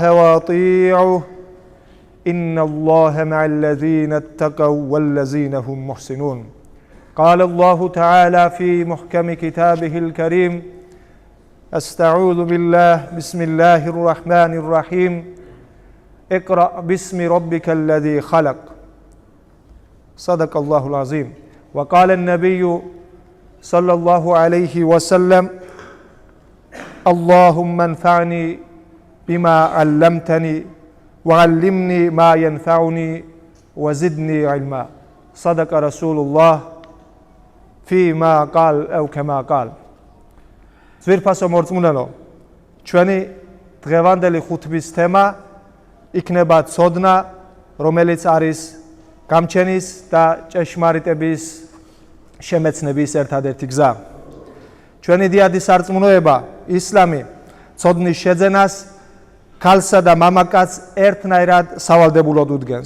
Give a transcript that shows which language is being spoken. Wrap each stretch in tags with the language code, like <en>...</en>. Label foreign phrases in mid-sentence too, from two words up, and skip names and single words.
<ar>وأطيعوه إن الله مع الذين اتقوا والذين هم محسنون قال الله تعالى في محكم كتابه الكريم أستعوذ بالله بسم الله الرحمن الرحيم اقرأ باسم ربك الذي خلق صدق الله العظيم وقال النبي صلى الله عليه وسلم اللهم انفعني بما علمتني وعلمني ما ينفعني وزدني علما صدق رسول الله فيما قال أو كما قال</ar> <ka>ძვირფასო მორწმუნეო, ჩვენი დღევანდელი ხუთბის თემა იქნება ცოდნა, რომელიც არის გამჩენის და ჭეშმარიტების შემეცნების ერთადერთი გზა. ჩვენი დიადი სარწმუნოება, ისლამი, ცოდნის შეძენას ქალსა და მამაკაცს ერთნაირად სავალდებულოდ უდგენს.</ka>